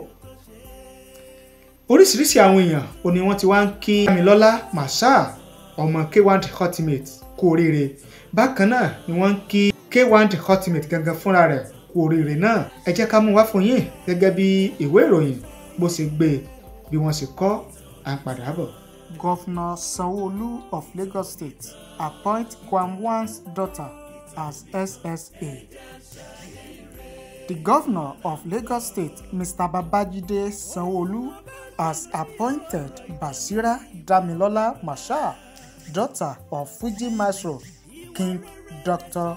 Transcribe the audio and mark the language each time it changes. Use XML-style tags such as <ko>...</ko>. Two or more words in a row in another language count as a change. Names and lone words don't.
<yo>Oríṣiríṣi àwọn èèyàn ò ní wọ́n ti wá ń kí Dámilọ́lá Màṣá ọmọ K1 The Ultimate kú oríire, bákan náà ni wọ́n ń kí K1 The Ultimate gangan fúnra rẹ̀ kú oríire náà. Ẹ jẹ́ ká mú wá fún yín gẹ́gẹ́ bí ìwé ìròyìn bó ṣe gbé bí wọ́n ṣe kọ à ń padà bọ̀.</yo> <en>Governor Sanwo-Olu of Lagos State appoint Kwamwan's daughter as SSA. The governor of Lagos State, Mr. Babajide Sanwo-Olu, has appointed Basira Damilola Màṣá, daughter of Fuji Maestro King Dr.</en>